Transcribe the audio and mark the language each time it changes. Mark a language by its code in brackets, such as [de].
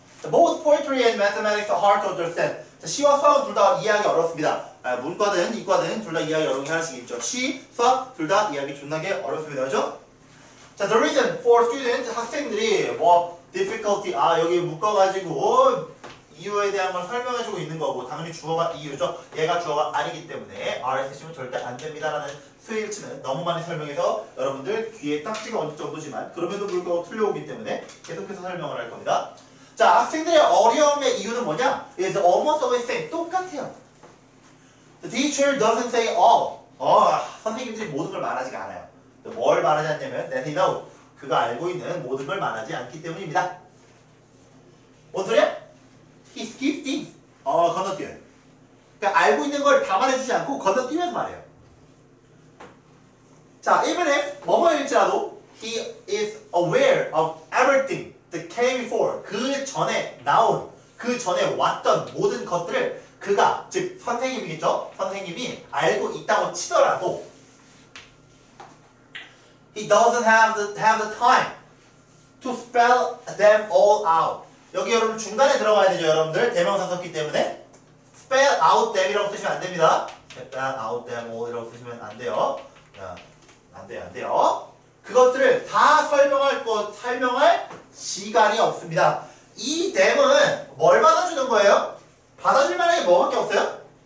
[en] Both poetry and mathematics are hard to understand. [ko] 자, 시와 수학은 둘 다 이해하기 어렵습니다. 문과든 이과든 둘 다 이해하기 어려운 게 하나씩 있죠. 시, 수학 둘 다 이해하기 존나게 어렵습니다, 그렇죠? 자, [en] the reason for students, [ko] 학생들이 뭐 difficulty, 여기 묶어가지고 이유에 대한 걸 설명해주고 있는 거고, 당연히 주어가 이유죠. 얘가 주어가 아니기 때문에 R에 쓰시면 절대 안 됩니다라는 수일치는 너무 많이 설명해서 여러분들 귀에 딱지가 얹을 정도지만 그럼에도 불구하고 틀려오기 때문에 계속해서 설명을 할 겁니다. 자, 학생들의 어려움의 이유는 뭐냐? [en] It's almost always same. [ko] 똑같아요. [en] The teacher doesn't say all. [ko] 선생님들이 모든 걸 말하지가 않아요. 뭘 말하지 않냐면 [en] that he knows. [ko] 그가 알고 있는 모든 걸 말하지 않기 때문입니다. 뭔 소리야? [en] He skips things. [ko] 건너뛰어요. 그러니까 알고 있는 걸 다 말해주지 않고 건너뛰면서 말해요. [en] 자, even if [ko] 뭐뭐일지라도 [en] he is aware of everything that came before. [ko] 그 전에 나온, 그 전에 왔던 모든 것들을 그가, 즉 선생님이겠죠? 선생님이 알고 있다고 치더라도 [en] he doesn't have the time to spell them all out. [ko] 여기 여러분 중간에 들어가야 되죠, 여러분들. 대명사 썼기 때문에 [en] spell out them [ko] 이라고 쓰시면 안 됩니다. [en] spell out them all [ko] 이라고 쓰시면 안 돼요. 안 돼요. 그것들을 다 설명할 시간이 없습니다. 이 them은 뭘 받아주는 거예요? 받아줄 만한 게 뭐밖에 없어요?